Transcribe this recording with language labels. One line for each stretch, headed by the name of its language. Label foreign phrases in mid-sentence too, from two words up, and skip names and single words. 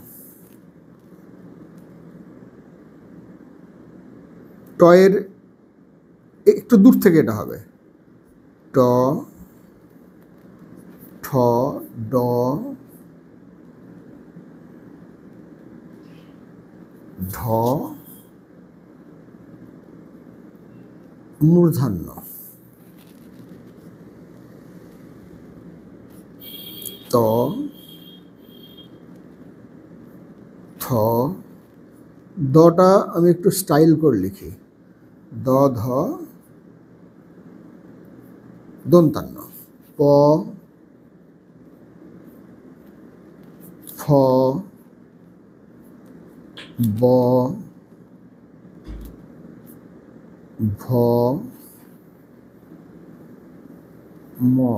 Bangla: টয়ের একটু দূর থেকে এটা হবে, ট, ঠ, ড, ঢ, মূর্ধন্য, ত, থ, দটা আমি একটু স্টাইল করে লিখি, দ, ধ, দন্তান্ন, প, ফ, ব, ভ, ম,